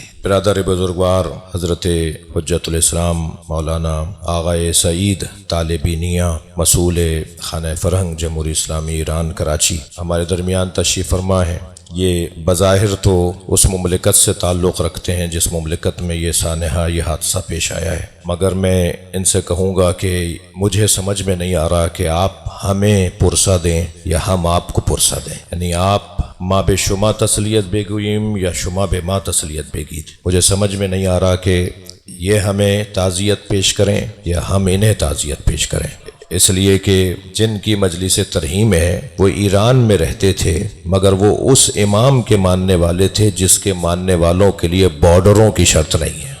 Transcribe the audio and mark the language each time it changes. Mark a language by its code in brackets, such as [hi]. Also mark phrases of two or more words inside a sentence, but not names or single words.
[ur] برادر بزرگوار حضرت حجت الاسلام مولانا آغائے سعید طالبینیہ مسئول خانہ فرہنگ جمہوری اسلامی ایران کراچی ہمارے درمیان تشریف فرما ہے۔ یہ بظاہر تو اس مملکت سے تعلق رکھتے ہیں جس مملکت میں یہ سانحہ، یہ حادثہ پیش آیا ہے، مگر میں ان سے کہوں گا کہ مجھے سمجھ میں نہیں آ رہا کہ آپ ہمیں پرسہ دیں یا ہم آپ کو پرسہ دیں، یعنی آپ [fa] ما بے شما تسلیت بگویم یا شما بے ما تسلیت بگید۔ [ur] مجھے سمجھ میں نہیں آ رہا کہ یہ ہمیں تعزیت پیش کریں یا ہم انہیں تعزیت پیش کریں، اس لیے کہ جن کی مجلس ترحیم ہے وہ ایران میں رہتے تھے، مگر وہ اس امام کے ماننے والے تھے جس کے ماننے والوں کے لیے بارڈروں کی شرط نہیں ہے۔